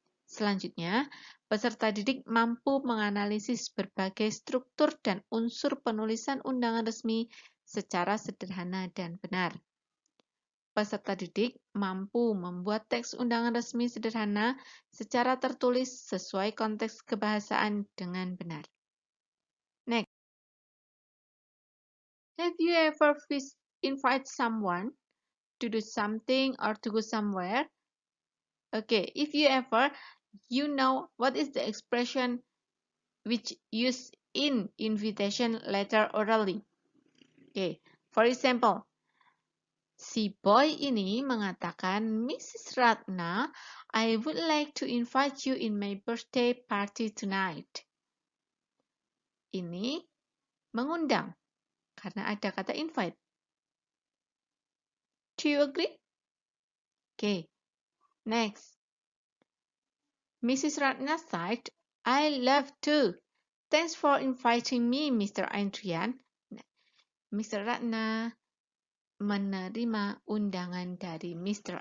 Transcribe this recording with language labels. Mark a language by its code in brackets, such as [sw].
[id] Selanjutnya, peserta didik mampu menganalisis berbagai struktur dan unsur penulisan undangan resmi secara sederhana dan benar. Peserta didik mampu membuat teks undangan resmi sederhana secara tertulis sesuai konteks kebahasaan dengan benar. [en] Next, have you ever invite someone to do something or to go somewhere? Okay, if you ever, you know what is the expression which used in invitation letter orally. Okay, for example, [id] si boy ini mengatakan, [en] Mrs. Ratna, I would like to invite you in my birthday party tonight. [id] Ini mengundang karena ada kata invite. [en] Do you agree? Okay, next. Mrs. Ratna said, I love to. Thanks for inviting me, Mr. Andrian. Mr. [id] Ratna menerima undangan dari Mr.